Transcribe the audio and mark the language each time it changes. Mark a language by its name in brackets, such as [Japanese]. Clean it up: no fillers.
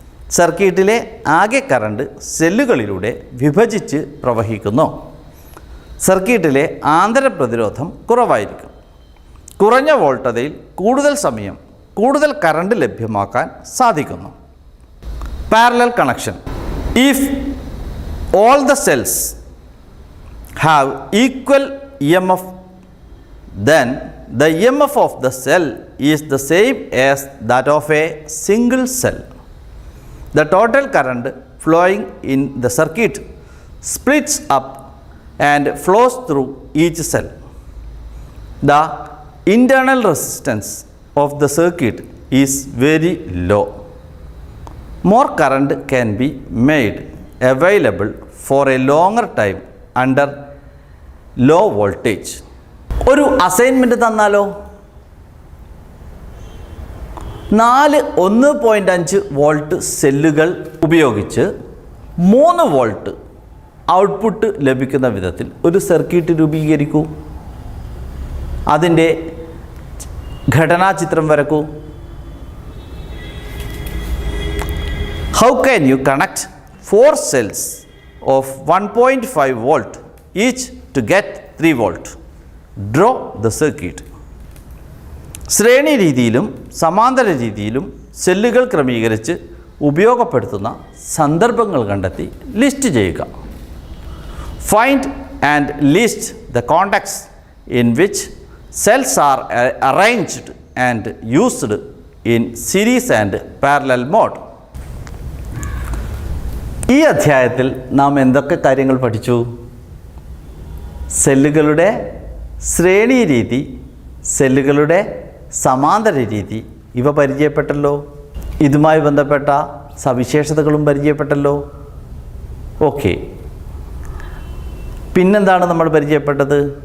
[Malayalam] സർക്യൂട്ടിലെ ആകെ കറണ്ട് സെല്ലുകളിലൂടെ വിഭജിച്ച് പ്രവഹിക്കുന്നു. സർക്യൂട്ടിലെ ആന്തര പ്രതിരോധം കുറവായിരിക്കും. കുറഞ്ഞ വോൾട്ടതയിൽ കൂടുതൽ സമയം കൂടുതൽ കറണ്ട് ലഭ്യമാക്കാൻ സാധിക്കുന്നു. [English] Parallel connection. If all the cells have equal EMF, then the EMF of the cell is the same as that of a single cell. The total current flowing in the circuit splits up and flows through each cell. The internal resistance of the circuit is very low. More current can be made available for a longer time under low voltage. [Malayalam] ഒരു assignment തന്നാലോ? 4 1.5 volt സെല്ലുകൾ ഉപയോഗിച്ച് 3 volt output ലഭിക്കുന്ന വിധത്തിൽ ഒരു circuit രൂപീകരിക്കൂ. അതിൻ്റെ ഘടനാചിത്രം വരക്കൂ. [English] How can you connect 4 cells of 1.5 volt each to get 3 volt? Draw the circuit. [Malayalam] ശ്രേണി രീതിയിലും സമാന്തര രീതിയിലും സെല്ലുകൾ ക്രമീകരിച്ച് ഉപയോഗപ്പെടുത്തുന്ന സന്ദർഭങ്ങൾ കണ്ടെത്തി ലിസ്റ്റ് ചെയ്യുക. [English] Find and list the contacts in which cells are arranged and used in series and parallel mode. [Malayalam] ഈ അധ്യായത്തിൽ നാം എന്തൊക്കെ കാര്യങ്ങൾ പഠിച്ചു? സെല്ലുകളുടെ ശ്രേണി രീതി, സെല്ലുകളുടെ സമാന്തര രീതി ഇവ പരിചയപ്പെട്ടല്ലോ. ഇതുമായി ബന്ധപ്പെട്ട സവിശേഷതകളും പരിചയപ്പെട്ടല്ലോ. ഓക്കെ, പിന്നെന്താണ് നമ്മൾ പരിചയപ്പെട്ടത്?